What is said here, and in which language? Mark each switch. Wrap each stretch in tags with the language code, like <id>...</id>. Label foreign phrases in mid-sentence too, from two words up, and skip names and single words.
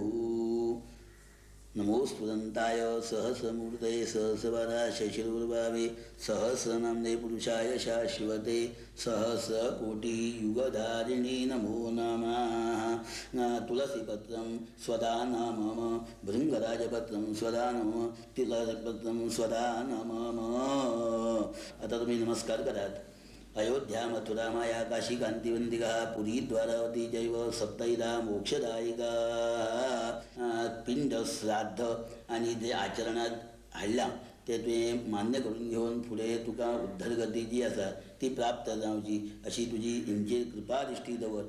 <sa>नमोस्तुदन्ताय सहस्रमूर्तये सहस्रवराय शशिरुर्भावे सहस्रनाम्ने पुरुषाय शाश्वते सहस्रकोटियुगधारिणे नमो नमः. तुलसीपत्रं स्वदा नमः भृङ्गराजपत्रं स्वदा नमः तिलपत्रं स्वदा नमः.</sa> <kok>आता तुम्ही नमस्कार करात.</kok> <sa>अयोध्या मथुरा माया काशी कांतिवंतिका पुरी द्वारावती जैव सप्तैदा मोक्षदायिका.</sa> <kok>पिंड श्राद्ध आणि जे आचरणात हाडला ते तुवें मान्य करून घेवन फुडें तुका उद्धरगती जी आसा ती प्राप्त जावची अशी तुजी इंचेर कृपा दृश्टी दवर.</kok>